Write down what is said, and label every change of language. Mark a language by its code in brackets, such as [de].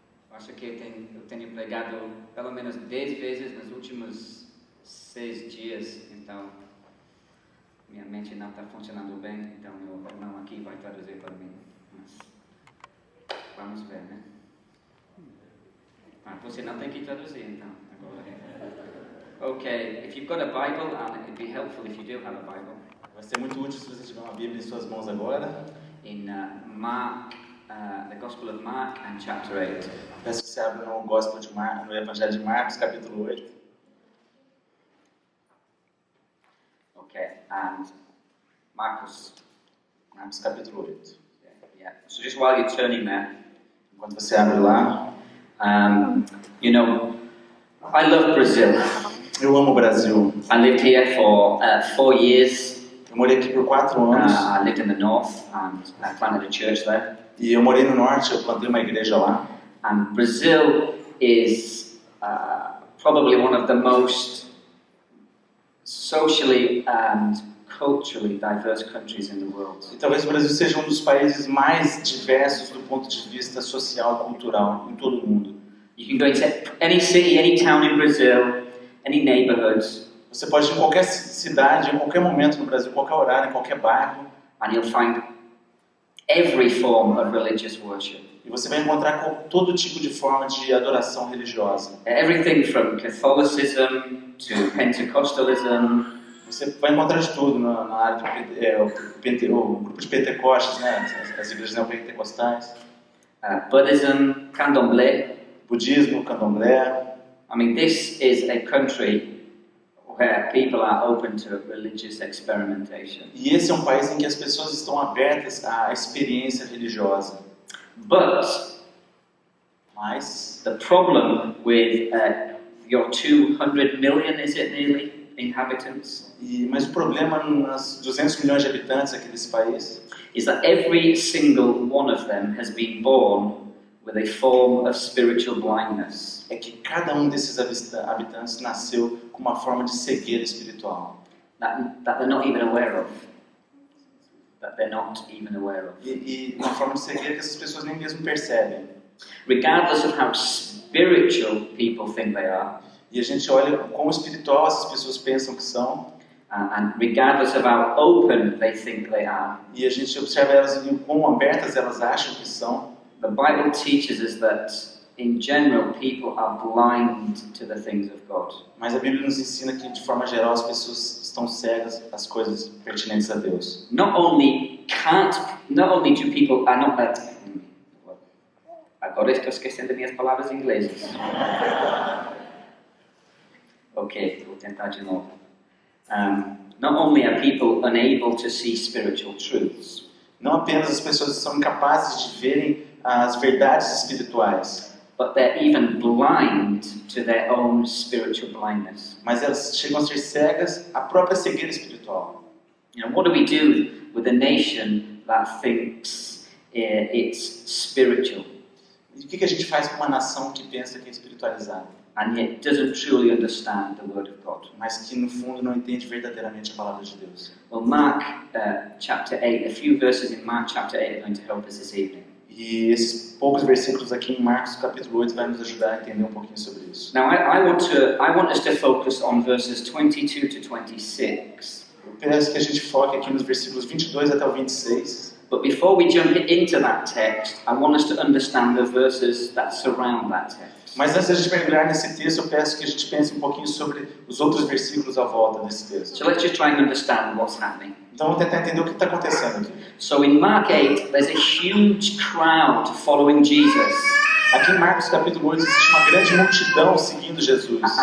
[pt] Acho que eu tenho pregado pelo menos 10 vezes nos últimos 6 dias, então minha mente não está funcionando bem, então meu irmão aqui vai traduzir para mim. Mas vamos ver, né? Você não tem que traduzir, então. Agora. [en] Okay, if you've got a Bible, and it'd be helpful if you do have a Bible. [pt] Vai ser muito útil se você tiver uma Bíblia em suas mãos agora. [en] In Mark, the Gospel of Mark and chapter 8. [pt] Peço que você abra no Gospel de Marcos, no Evangelho de Marcos, capítulo 8. [en] Okay, and Marcos, [pt] capítulo 8. [en] Yeah. So just while you're turning there, [pt] enquanto você abre lá, [en] you know, I love Brazil. [pt] Eu amo o Brasil. [en] I lived here for 4 years. [pt] Eu morei aqui por 4 anos. [en] I lived in the north and I planted a church there. [pt] E eu morei no norte, eu plantei uma igreja lá. [en] And Brazil is probably one of the most socially and culturally diverse countries in the world. [pt] E talvez o Brasil seja um dos países mais diversos do ponto de vista social e cultural em todo o mundo. [en] You can go into any city, any town in Brazil, any neighborhood. [pt] Você pode ir em qualquer cidade, em qualquer momento no Brasil, qualquer horário, em qualquer bairro. [en] And you'll find every form of religious worship. [pt] E você vai encontrar todo tipo de forma de adoração religiosa. [en] Everything from Catholicism to Pentecostalism. [pt] Você vai encontrar de tudo na área o grupo de Pentecostes, né? As igrejas neopentecostais. [en] Buddhism, Candomblé. [pt] Budismo, Candomblé. [en] I mean, this is a country where people are open to religious experimentation. [pt] E esse é um país em que as pessoas estão abertas à experiência religiosa. Mas [en] the problem with your 200 million, is it nearly, inhabitants? [pt] Mas o problema nas 200 milhões de habitantes aqui desse país [en] is that every single one of them has been born with a form of spiritual blindness. [pt] É que cada um desses habitantes nasceu com uma forma de cegueira espiritual. [en] That they're not even aware of. That they're not even aware of. [pt] E uma forma de cegueira que essas pessoas nem mesmo percebem. [en] Regardless of how spiritual people think they are. [pt] E a gente olha quão espiritual essas pessoas pensam que são. [en] And regardless of how open they think they are. [pt] E a gente observa elas e quão abertas elas acham que são. [en] The Bible teaches us that, in general, people are blind to the things of God. [pt] Mas a Bíblia nos ensina que, de forma geral, as pessoas estão cegas às coisas pertinentes a Deus. [en] Not only do people are not that. [pt] Agora estou esquecendo minhas palavras inglesas. Ok, vou tentar de novo. [en] Not only are people unable to see spiritual truths. [pt] Não apenas as pessoas são incapazes de verem as verdades espirituais, [en] but they're even blind to their own spiritual blindness. [pt] Mas elas chegam a ser cegas à própria cegueira espiritual. [en] You know, what do we do with a nation that thinks it's spiritual? [pt] E o que a gente faz com uma nação que pensa que é espiritualizada? [en] And yet doesn't truly understand the Word of God. [pt] Mas que no fundo não entende verdadeiramente a palavra de Deus. [en] Well, Mark chapter 8, a few verses in Mark chapter 8 are going to help us this evening. [pt] E esses poucos versículos aqui em Marcos capítulo 8 vai nos ajudar a entender um pouquinho sobre isso. [en] Now I want us to focus on verses 22 to 26. [pt] Eu peço que a gente foque aqui nos versículos 22 até o 26. [en] But before we jump into that text, I want us to understand the verses that surround that text. [pt] Mas antes de a gente mergulhar nesse texto, eu peço que a gente pense um pouquinho sobre os outros versículos à volta desse texto. [en] So let's just try and understand what's happening. [pt] Então vamos tentar entender o que está acontecendo aqui. [en] So in Mark 8, there's a huge crowd following Jesus. [pt] Aqui em Marcos capítulo 8 existe uma grande multidão seguindo Jesus.